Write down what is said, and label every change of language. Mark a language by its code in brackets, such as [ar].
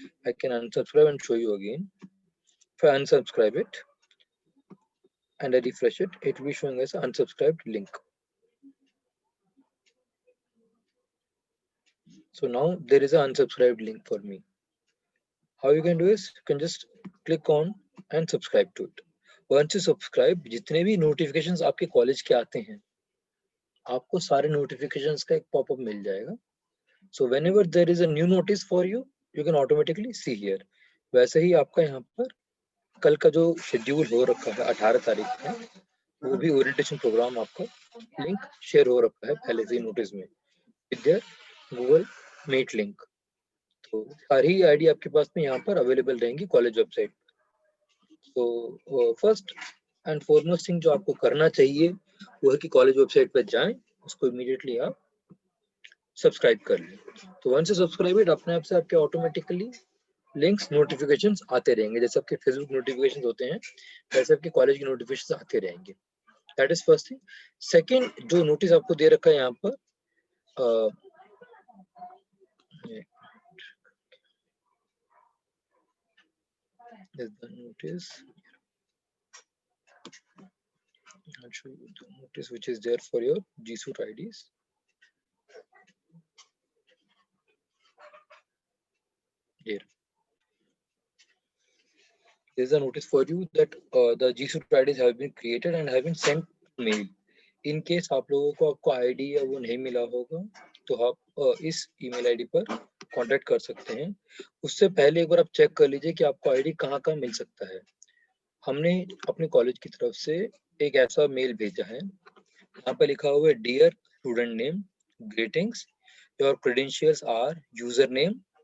[en] I can unsubscribe and show you again. If I unsubscribe it and I refresh it, it will be showing as an unsubscribed link. So now there is an unsubscribed link for me. How you can do is you can just click on and subscribe to it. Once you subscribe, [hi] जितने भी notifications आपके college के आते हैं, आपको सारे notifications का एक pop-up मिल जाएगा. [en] So whenever there is a new notice for you, you can automatically see here. [hi] वैसे ही आपका यहाँ पर कल का जो शेड्यूल हो रखा है 18 तारीख में, वो भी ओरिएंटेशन प्रोग्राम आपका लिंक शेयर हो रखा है पहले से ही नोटिस में [en] With their Google Meet link. [hi] तो सारी आईडी आपके पास में यहाँ पर अवेलेबल रहेंगी कॉलेज वेबसाइट. तो [en] first and foremost thing [hi] जो आपको करना चाहिए वो है कि कॉलेज वेबसाइट पर जाएं, उसको इमीडिएटली आप सब्सक्राइब कर लें. तो [en] once you subscribe it, [hi] अपने आप से आपके ऑटोमेटिकली लिंक्स नोटिफिकेशंस आते रहेंगे. जैसे आपके फेसबुक नोटिफिकेशंस होते हैं वैसे आपके कॉलेज की नोटिफिकेशंस आते रहेंगे. [en] That is first thing. [hi] Second, जो नोटिस आपको दे रखा है यहाँ पर [en] is the notice. I'll show you the notice which is there for your G Suite IDs. Here. There's a notice for you that the G Suite IDs have been created and have been sent to mail. In case [hi] आप लोगों को आपको ID या वो नहीं मिला होगा तो आप इस email ID पर कांटेक्ट कर सकते हैं. उससे पहले एक बार आप चेक कर लीजिए कि आपको आईडी कहाँ मिल सकता है. हमने अपने कॉलेज की तरफ से एक ऐसा मेल भेजा है, यहाँ पे लिखा हुआ है [en] Dear student name, greetings, your credentials are user name.